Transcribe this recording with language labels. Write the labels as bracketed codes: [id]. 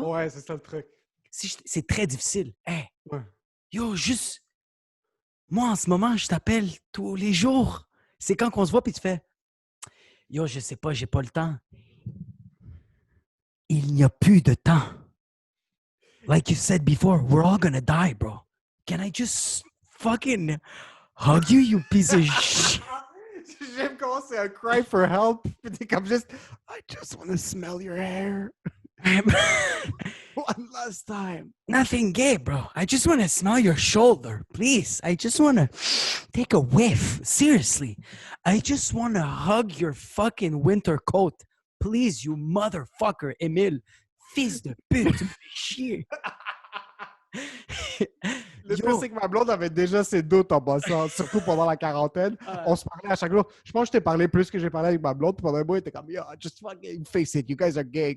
[fr] Ouais, c'est ça le truc. C'est très difficile. Hey, ouais. Yo, juste... Moi, en ce moment, je t'appelle tous les jours. C'est quand qu'on se voit, puis tu fais... Yo, je sais pas, j'ai pas le temps. Il n'y a plus de temps. [en] Like you said before, we're all gonna die, bro. Can I just fucking hug you, you piece of shit? [fr] J'aime comment c'est un [en] cry for help. [fr] Puis t'es comme juste, [en] I just want to smell your hair. One last time. Nothing gay, bro. I just want to smell your shoulder, please. I just want to take a whiff. Seriously. I just want to hug your fucking winter coat. Please, you motherfucker, Emile. [fr] Fils de pute, tu me fais chier. Le Yo. pire, c'est que ma blonde avait déjà ses doutes en passant, surtout pendant la quarantaine. On se parlait à chaque jour. Je pense que je t'ai parlé plus que j'ai parlé avec ma blonde. Puis pendant un mois, il était comme, yo, [en] just fucking face it, you guys are gay.